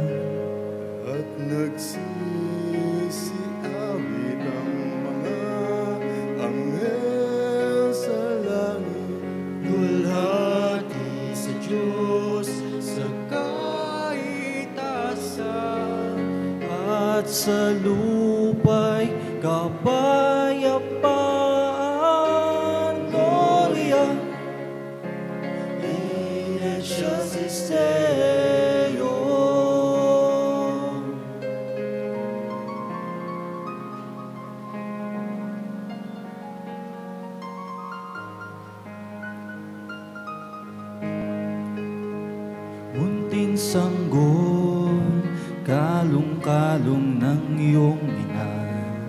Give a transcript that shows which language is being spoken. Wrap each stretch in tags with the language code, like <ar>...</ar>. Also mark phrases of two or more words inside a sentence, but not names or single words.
<tl>At nagsisiawit ang mga anghel sa langit. Lulhati sa Diyos sa kaitasan, at sa lupa'y kapayapaan.</tl> <la>Gloria in excelsis Deo.</la> <tl>Munting sanggol, kalong-kalong ng iyong inay.</tl>